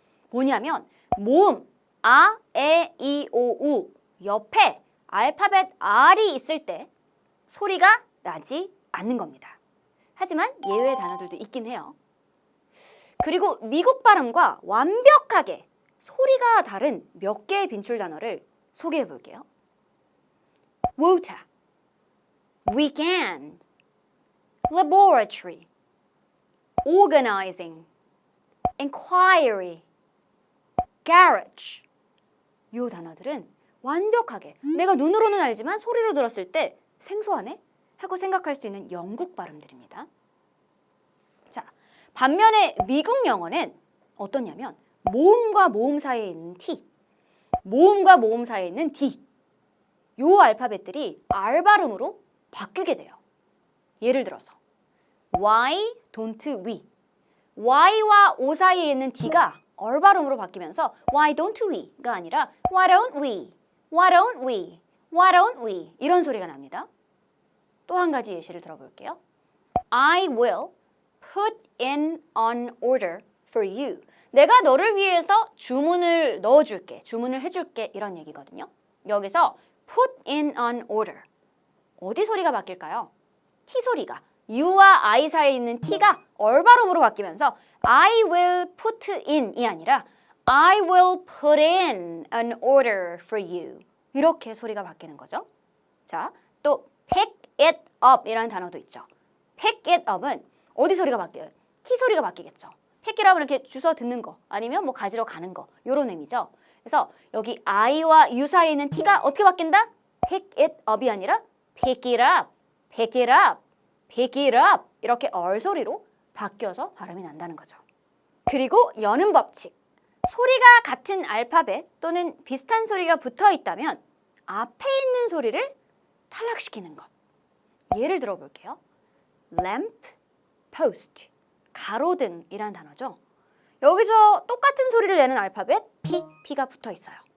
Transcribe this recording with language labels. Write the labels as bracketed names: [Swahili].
[Korean] 뭐냐면 모음 아, 에, 이, 오, 우 옆에 알파벳 R이 있을 때 소리가 나지 않는 겁니다. 하지만 예외 단어들도 있긴 해요. 그리고 미국 발음과 완벽하게 소리가 다른 몇 개의 빈출 단어를 소개해 볼게요. [English] water, weekend, laboratory, organizing, inquiry, garage. [Korean] 이 단어들은 완벽하게 내가 눈으로는 알지만 소리로 들었을 때 생소하네? 하고 생각할 수 있는 영국 발음들입니다. 자, 반면에 미국 영어는 어떠냐면 모음과 모음 사이에 있는 T, 모음과 모음 사이에 있는 D 요 알파벳들이 R 발음으로 바뀌게 돼요. 예를 들어서 [English] Why don't we? Y와 O [Korean] 사이에 있는 [English] D가 R [Korean] 발음으로 바뀌면서 [English] Why don't we가 아니라 Why don't we? Why don't we? Why don't we? [Korean] 이런 소리가 납니다. 또 한 가지 예시를 들어볼게요. [English] I will put in an order for you. [Korean] 내가 너를 위해서 주문을 넣어줄게, 주문을 해줄게 이런 얘기거든요. 여기서 [English] put in an order. [Korean] 어디 소리가 바뀔까요? [English] T 소리가 U와 I 사이에 있는 T가 R [Korean] 발음으로 바뀌면서 [English] I will put in이 아니라 I will put in an order for you. [Korean] 이렇게 소리가 바뀌는 거죠. 자, 또 [English] pick it up [Korean] 이라는 단어도 있죠. [English] pick it up [Korean] 은 어디 소리가 바뀌어요? T 소리가 바뀌겠죠. [English] pick it up [Korean] 은 이렇게 주워 듣는 거 아니면 뭐 가지러 가는 거 이런 의미죠. 그래서 여기 I와 U 사이에 있는 T가 어떻게 바뀐다? [English] pick it up이 아니라 pick it up, pick it up, pick it up [Korean] 이렇게 R 소리로 바뀌어서 발음이 난다는 거죠. 그리고 여는 법칙. 소리가 같은 알파벳 또는 비슷한 소리가 붙어 있다면 앞에 있는 소리를 탈락시키는 것. 예를 들어볼게요. lamp, post, 가로등이라는 단어죠. 여기서 똑같은 소리를 내는 알파벳 P가 붙어 있어요.